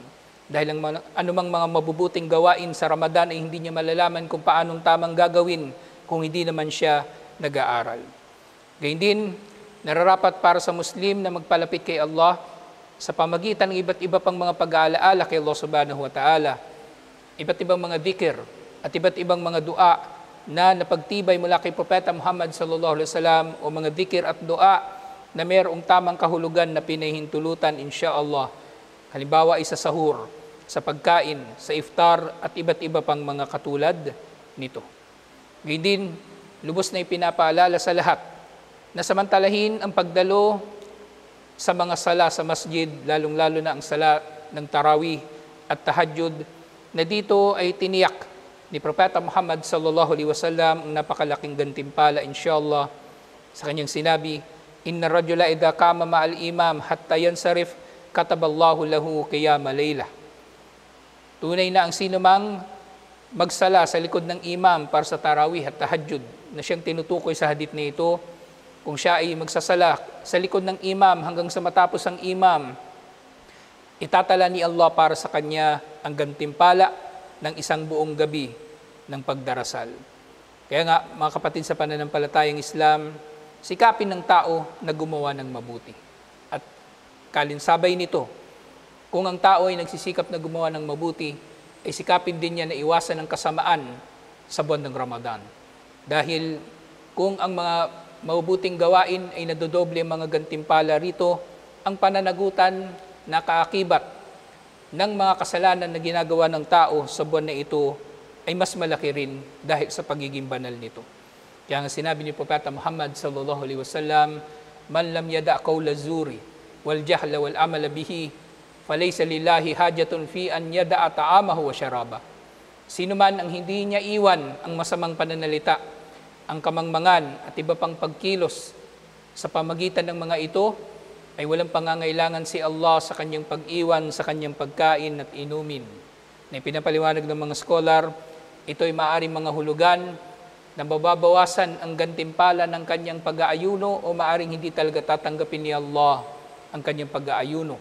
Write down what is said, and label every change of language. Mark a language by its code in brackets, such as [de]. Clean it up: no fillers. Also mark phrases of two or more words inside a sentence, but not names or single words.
[tl] Dahil ang anumang mga mabubuting gawain sa Ramadan ay hindi niya malalaman kung paanong tamang gagawin kung hindi naman siya nag-aaral. Gayun din, nararapat para sa Muslim na magpalapit kay Allah sa pamagitan ng iba't iba pang mga pag-aalaala kay Allah [ar] سبحانه وتعالى, [tl] iba't ibang mga dhikr at iba't ibang mga dua na napagtibay mula kay Propeta Muhammad [ar] صلى الله عليه وسلم [tl] o mga dhikr at dua na mayroong tamang kahulugan na pinahintulutan insyaallah. Halimbawa ay sa sahur, sa pagkain, sa iftar at iba't iba pang mga katulad nito. Gayun din, lubos na ipinapaalala sa lahat na samantalahin ang pagdalo sa mga sala sa masjid, lalong-lalo na ang sala ng tarawih at tahajjud, na dito ay tiniyak ni Propeta Muhammad [ar] صلى الله عليه وسلم [tl] ang napakalaking gantimpala insyaallah sa kanyang sinabi, [ar] "إن رجلا إذا قام مع الإمام حتى ينصرف كتب الله له قيام ليلة." [tl] Tunay na ang sinumang magsala sa likod ng imam para sa tarawih at tahajjud na siyang tinutukoy sa hadith na ito, kung siya ay magsasala sa likod ng imam hanggang sa matapos ang imam, itatala ni Allah para sa kanya ang gantimpala ng isang buong gabi ng pagdarasal. Kaya nga, mga kapatid sa pananampalatayang Islam, sikapin ng tao na gumawa ng mabuti. At kalinsabay nito, kung ang tao ay nagsisikap na gumawa ng mabuti, ay sikapin din niya na iwasan ang kasamaan sa buwan ng Ramadan. Dahil kung ang mga mabubuting gawain ay nadodoble ang mga gantimpala rito, ang pananagutan na kaakibat ng mga kasalanan na ginagawa ng tao sa buwan na ito ay mas malaki rin dahil sa pagiging banal nito. Kaya nga sinabi ni Propeta Muhammad [ar] صلى الله عليه وسلم, "من لم يدع قول الزور والجهل والعمل به، فليس لله حاجة في أن يدع طعامه وشرابه." [tl] Sino man ang hindi niya iwan ang masamang pananalita, ang kamangmangan at iba pang pagkilos sa pamagitan ng mga ito, ay walang pangangailangan si Allah sa kanyang pag-iwan, sa kanyang pagkain at inumin. Na pinapaliwanag ng mga scholar, ito ay maaaring mga hulugan na mababawasan ang gantimpala ng kanyang pag-aayuno o maaaring hindi talaga tatanggapin ni Allah ang kanyang pag-aayuno.